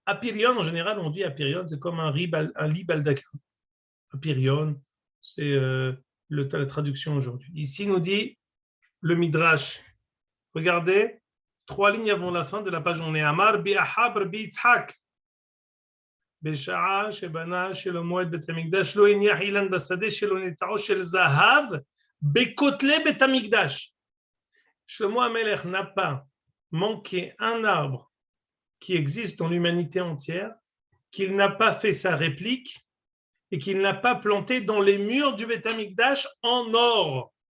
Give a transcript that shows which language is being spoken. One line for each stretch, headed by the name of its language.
French: Apirion, en général, on dit apirion, c'est comme un lit baldaquin. Apirion, c'est la traduction aujourd'hui. Ici, nous dit le Midrash. Regardez, 3 lignes avant la fin de la page. On est Amar bi Ahabr bi Yitzhak.
Hebrew: בשעה שבנה שלמה את בית המקדש לא הניח אילן בשדה שלו נטעו של זהב בכותלי בית המקדש.
French: Shlomo HaMelech n'a pas manqué un arbre qui existe dans l'humanité entière, qu'il n'a pas fait sa réplique et qu'il n'a pas planté dans les murs du Beit HaMikdash en or.